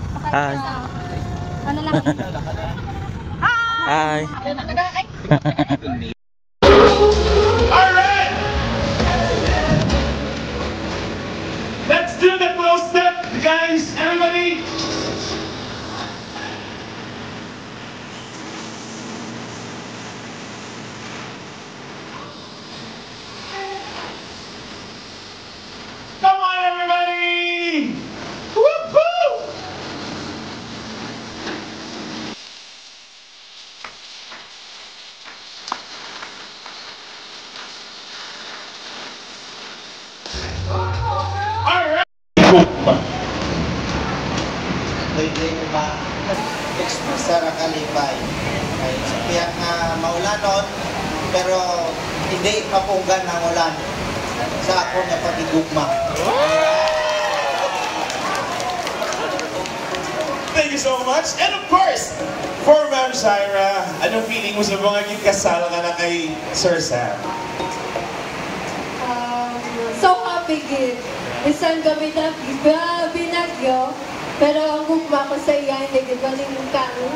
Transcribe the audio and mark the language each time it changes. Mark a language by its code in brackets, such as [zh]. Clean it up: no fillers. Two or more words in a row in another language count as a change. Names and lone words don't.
[en] Hi. [hil] Ano lang? [en] Hi. Alright! Let's do the close step, guys, everybody! Come on, everybody! Woo-hoo! Alright! [hil] Dili ba express sa kalipay ay sabihan nga maulanon pero hindi mapunggan ang ulan sa ako nga pagigugma. [en] Thank you so much. And of course, [tl] for Ma'am Shaira, anong feeling mo sa mga kasal ka na kay Sir Sam? [en] So happy gid. [tl] Isang gabi na binagyo, [hil] pero ang gugma ko sa iya hindi gid malingkang.